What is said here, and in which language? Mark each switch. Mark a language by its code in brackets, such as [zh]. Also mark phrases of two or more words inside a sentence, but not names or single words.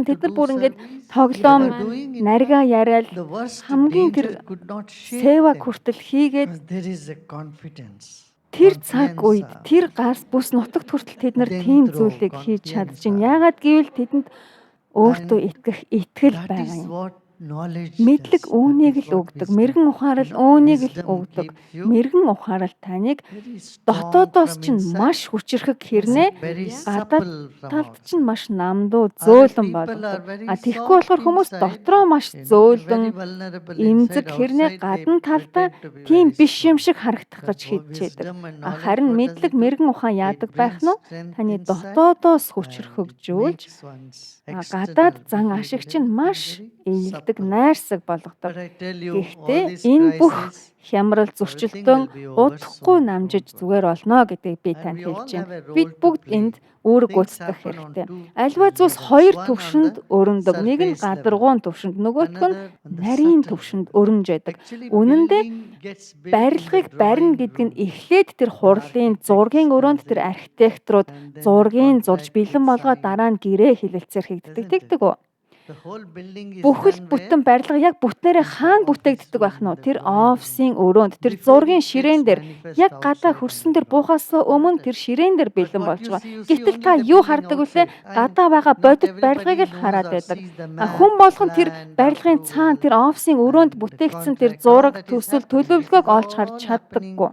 [mn] Тэд нар бүр ингээд тоглоом наргаа яриад хамгийн тэр сэва хүртэл хийгээд тэр цаг үед тэр гарс бүс нутагт хүртэл тэд нар тийм зүйлийг хийж чадчихна. Яагаад гэвэл тэдэнд өөртөө итгэх итгэл байгаа юм. [en] knowledge [mn] Мэдлэг [en] does, [mn] үүнийг [en] that is [mn] л [en] what [mn] өгдөг. [en] wisdom. [mn] Мэргэн ухаарал үүнийг л [en] Wisdom [mn] өгдөг. [en] gives you [mn] Мэргэн ухаарал таныг [en] very strong [mn] дотоодоос [en] from [mn] чинь [en] inside, [mn] маш хүчрхэг хэрнээ [en] very [mn] гадаад [en] supple from [mn] талд [en] outside. [mn] чинь маш намдуу [en] Other [mn] зөөлөн [en] people are [mn] болгодог. [en] very [mn] Тэгэхгүй болохоор [en] soft [mn] хүмүүс [en] inside, [mn] дотроо маш [en] very [mn] зөөлөн, [en] vulnerable [mn] эмзэг [en] inside, [mn] хэрнээ [en] outside they [mn] гадна талдаа [en] pretend to be [mn] тийм [en] very [mn] биш юм [en] strong. [mn] шиг харагдах гэж [en] But [mn] хичээдэг. [en] wisdom and [mn] Харин [en] knowledge, what does [mn] мэдлэг [en] it do? [mn] мэрэгэн ухаан [en] It [mn] яадаг байх [en] brings [mn] нь [en] strength [mn] таны [en] inside [mn] дотоодоос [en] and [mn] хүчрхэгжүүлж [en] it makes one's [mn] гадаад [en] external [mn] зан [en] behavior [mn] ашиг чинь [en] everything [mn] маш [en] very [mn] ээлдэг, [en] supple. [mn] найрсаг болгодог. [en] But I tell you, all [mn] Гэхдээ [en] these [mn] энэ бүх [en] crises, [mn] хямрал [en] everything [mn] зөрчилдөөн [en] will be over [mn] удахгүй [en] soon, [mn] намжиж [en] don't worry. [mn] зүгээр болно гэдгийг би [en] And [mn] танд [en] we all [mn] хэлж [en] have [mn] байна. [en] a [mn] Бид [en] role to [mn] бүгд [en] play. [mn] энд үүрэг [en] Things [mn] гүйцэтгэх [en] happen on [mn] хэрэгтэй. [en] two [mn] Альва зүйлс [en] levels. [mn] хоёр [en] One on [mn] төвшөнд [en] the [mn] өрнөдөг. Нэг нь [en] surface level, [mn] гадаргуун төвшөнд, нөгөөх нь [en] another on the [mn] нарийн [en] subtle [mn] төвшөнд [en] level. [mn] өрнөж байдаг. [en] Actually, [mn] Үнэн дээр [en] building gets built in the [mn] барилгыг барина [en] drawing [mn] гэдэг нь [en] room. [mn] эхлээд тэр хурлын зургийн өрөөнд тэр архитекторууд [en] And then the [mn] зургийн зурж [en] contract [mn] бэлэн [en] is [mn] болгоод [en] signed. [mn] дараа нь гэрээ хэлэлцээр хийгддэг. [en] Isn't it? [mn] Тэгдэг үү? [en] The whole building is [mn] Бүхэл [en] done [mn] бүтэн [en] where? [mn] барилга яг бүтнээрээ хаана бүтээгддэг байх нь вэ? Тэр офисын өрөөнд, тэр зургийн ширээн дээр яг гадаа хөрсөн дээр буухаас өмнө тэр ширээн дээр бэлэн болж байгаа. Гэтэл та юу хардаг вүлээ? Гадаа байгаа бодит барилгыг л хараад байдаг. Хүн болгон тэр барилгын цаана тэр офисын өрөөнд бүтээгдсэн тэр зураг, төсөл, төлөвлөгөөг олж харж чаддаггүй.